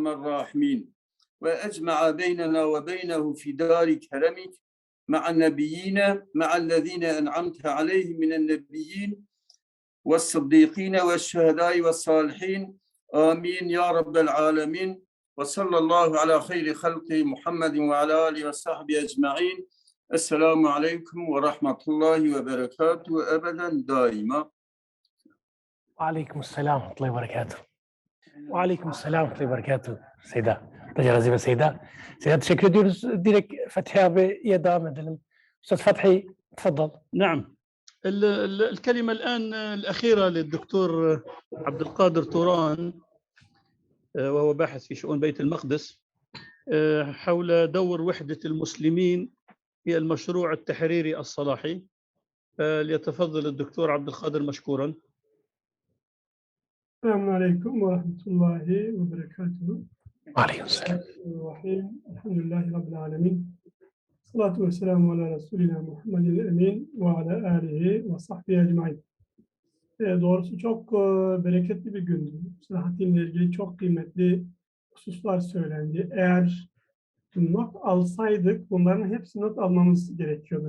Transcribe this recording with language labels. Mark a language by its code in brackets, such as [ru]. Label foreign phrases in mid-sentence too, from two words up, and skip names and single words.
[ar] الراحمين وأجمع بيننا وبينه في دار كرمك مع النبيين مع الذين أنعمت عليهم من النبيين والصديقين والشهداء والصالحين آمين يا رب العالمين وصلى الله على خير خلق محمد وعلى آله وصحبه أجمعين السلام عليكم ورحمة الله وبركاته أبدا دائما. وعليكم السلام ورحمة الله وبركاته. وعليكم السلام ورحمة الله وبركاته. [tr] Seyda, Tacarazı ve Seyda. Seyda teşekkür ediyoruz. Direkt Fethi abiye devam edelim. Üstad Fethi, [ar] تفضل. نعم. الكلمة الآن الأخيرة للدكتور عبد القادر طوران وهو باحث في شؤون بيت المقدس حول دور وحدة المسلمين في المشروع التحريري الصلاحي. فليتفضل الدكتور عبد القادر مشكورا. السلام عليكم ورحمة الله وبركاته. وعليكم السلام. الرحيم الحمد لله رب العالمين. الصلاة والسلام على رسولنا محمد الأمين وعلى آله وصحبه أجمعين. [tr] Doğrusu çok bereketli bir gündü. Selahaddin'le ilgili çok kıymetli hususlar söylendi. Eğer not alsaydık bunların hepsini not almamız gerekiyordu.